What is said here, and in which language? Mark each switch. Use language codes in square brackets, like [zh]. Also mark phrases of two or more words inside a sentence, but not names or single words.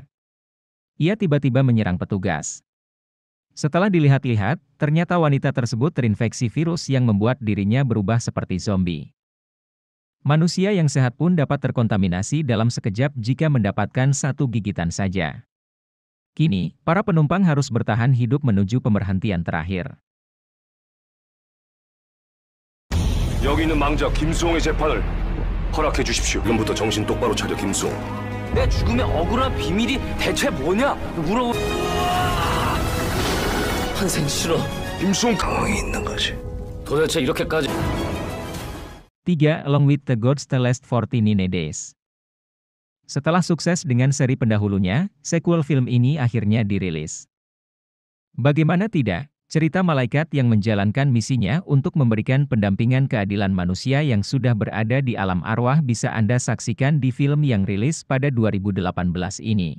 [id] Ia tiba-tiba menyerang petugas. Setelah dilihat-lihat, ternyata wanita tersebut terinfeksi virus yang membuat dirinya berubah seperti zombie. Manusia yang sehat pun dapat terkontaminasi dalam sekejap jika mendapatkan satu gigitan saja. Kini, para penumpang harus bertahan hidup menuju pemberhentian terakhir. [ko] 여기 있는 망자 김수홍의 재판을 허락해 주십시오. 지금부터 정신 똑바로 차려, 김수홍. 내 죽음의 억울한 비밀이 대체 뭐냐? 환생 싫어. 김수홍 가망이 있는 거지. 도대체 이렇게까지. [id] 3. Along with the Gods the Last 49 Days. Setelah sukses dengan seri pendahulunya, sequel film ini akhirnya dirilis. Bagaimana tidak, cerita malaikat yang menjalankan misinya untuk memberikan pendampingan keadilan manusia yang sudah berada di alam arwah bisa Anda saksikan di film yang rilis pada 2018 ini.